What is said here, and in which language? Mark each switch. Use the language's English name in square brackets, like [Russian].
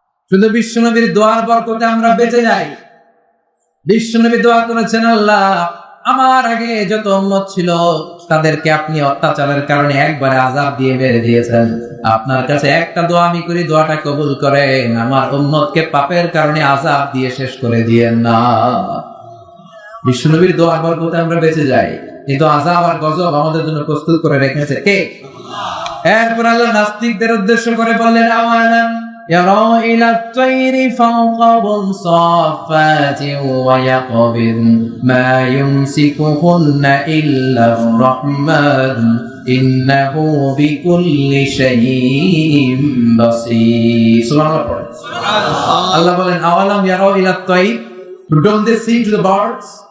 [Bangla] শুধু বিশ্বনবীর দোয়ার বরকতে আমরা বেঁচে যাই। বিশ্বনবী দোয়া করেছেন, আল্লাহ আমার আগে যত উম্মত ছিল তাদেরকে আপনি অত্যাচারের কারণে একবারে আযাব দিয়ে মেরে দিয়েছেন। আপনার কাছে একটা দোয়া আমি করি, দোয়াটা কবুল করেন, আমার উম্মতকে পাপের কারণে আযাব দিয়ে শেষ করে দিয়েন না। বিশ্বনবীর দোয়ার বরকতে আমরা বেঁচে যাই, কিন্তু আযাব আর গজব আমাদের জন্য প্রস্তুত করে রেখেছে কে? এরপর আল্লাহ নাস্তিকদের উদ্দেশ্য করে বললেন, [Arabic] আওয়ালাম يروا إلى الطير فوقهم صافات ويقبض ما يمسكهن إلا الرحمن إنه بكل شيء بصير. [English] Allah [Bangla] বলেন, [Arabic] আওয়ালাম ইয়ারাউ ইলা তাইর, [English] don't they see to the birds?